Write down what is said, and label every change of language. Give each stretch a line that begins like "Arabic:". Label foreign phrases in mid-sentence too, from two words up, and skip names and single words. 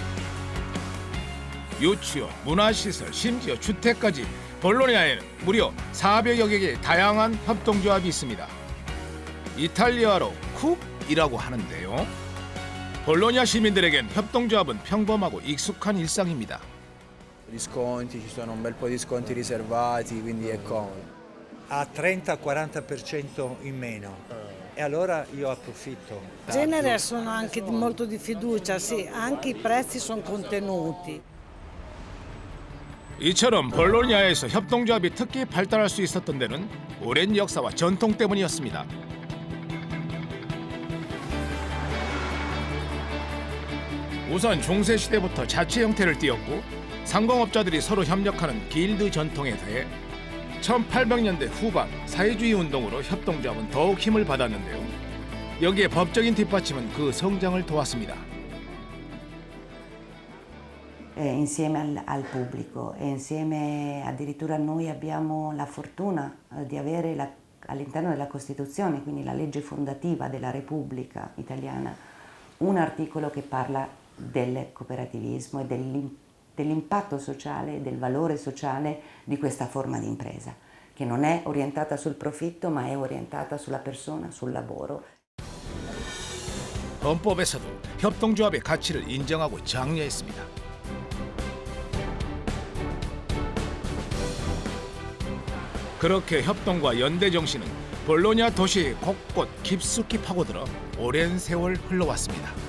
Korean: 유치원, 문화시설, 심지어 주택까지 볼로냐에는 무려 400여 개의 다양한 협동조합이 있습니다. 이탈리아로 쿱이라고 하는데요. 볼로냐 시민들에겐 협동조합은 평범하고 익숙한 일상입니다.
Italian: Gli sconti, ci sono un bel po' di sconti riservati, quindi è comodo. A 30-40% in meno e allora io approfitto. In genere sono anche molto di fiducia, sì, anche i prezzi sono contenuti.
Korean: 이처럼 볼로냐에서 협동조합이 특히 발달할 수 있었던 데는 오랜 역사와 전통 때문이었습니다. 우선 중세 시대부터 자치 형태를 띠었고 상공업자들이 서로 협력하는 길드 전통에 대해 1800년대 후반 사회주의 운동으로 협동조합은 더욱 힘을 받았는데요. 여기에 법적인 뒷받침은 그 성장을 도왔습니다.
Italian: Insieme al pubblico e insieme addirittura noi abbiamo la fortuna di avere all'interno della Costituzione, quindi la legge fondativa della Repubblica Italiana, un articolo che parla del cooperativismo e dell'impatto sociale e del valore sociale di questa forma di impresa, che non è orientata sul profitto ma è orientata sulla persona, sul lavoro.
Korean: 헌법에서도 협동조합의 가치를 인정하고 장려했습니다. 그렇게 협동과 연대 정신은 볼로냐 도시 곳곳 깊숙이 파고들어 오랜 세월 흘러왔습니다.